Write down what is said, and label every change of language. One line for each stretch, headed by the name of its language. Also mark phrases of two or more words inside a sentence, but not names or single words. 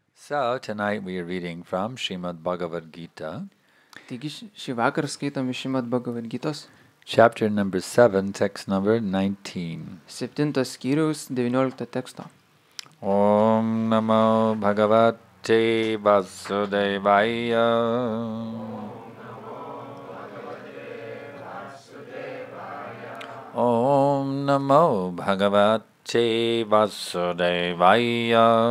English: So, tonight we are reading from Srimad Bhagavad Gita.
Lithuanian: Taigi šį vakarą skaitome Srimad Bhagavad Gitos
English: Chapter number 7, text number 19.
Lithuanian: 7 skyriaus 19 teksto.
Sanskrit: Om Namo Bhagavate Vasudevaya. Om Namo Bhagavate Vasudevaya.